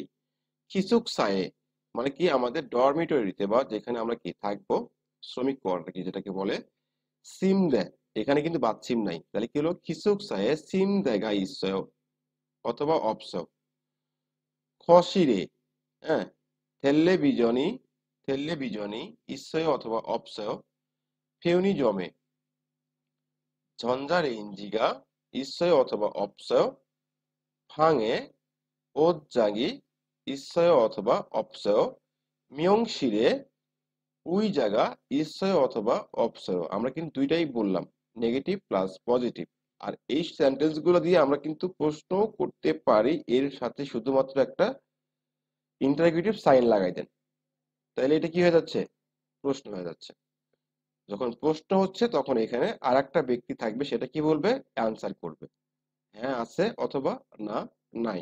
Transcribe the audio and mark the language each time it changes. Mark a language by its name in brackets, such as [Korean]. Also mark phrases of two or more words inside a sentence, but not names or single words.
[Bangla] খিসুক সায়ে মানে কি আমাদের ডরমিটরিতে বা যেখানে আমরা কি থাকবো, শ্রমিক কোয়ার্টার কি যেটাকে বলে। সিম দেয়, এখানে কিন্তু বাচ্ছিম নাই, তাহলে কি হলো, [Korean] 기숙사에 침대가 있어요 [Bangla] অথবা অপসয়। খসিরে, হ্যাঁ, [Korean] 텔레비전이 텔레비전이 있어요 অথবা 없어요. 편의점에 전자레인지가 있어요 어থবা 없어요. 방에 옷장이 있어요 어থবা 없어요. 미용실에 의자가 있어요 অথবা 없어요. [Bangla] আমরা কিন্তু দুইটাই বললাম, [English] negative plus positive. [Bangla] আর এই সেন্টেন্স গুলো দিয়ে আমরা কিন্তু প্রশ্ন করতে পারি, এর সাথে শুধুমাত্র একটা [English] interrogative sign [Bangla] লাগাই দেন, তাহলে এটা কি হয়ে যাচ্ছে, প্রশ্ন হয়ে যাচ্ছে। যখন প্রশ্ন হচ্ছে তখন এখানে আর একটা ব্যক্তি থাকবে, সেটা কি বলবে, অ্যান্সার করবে, হ্যাঁ আছে অথবা না নাই।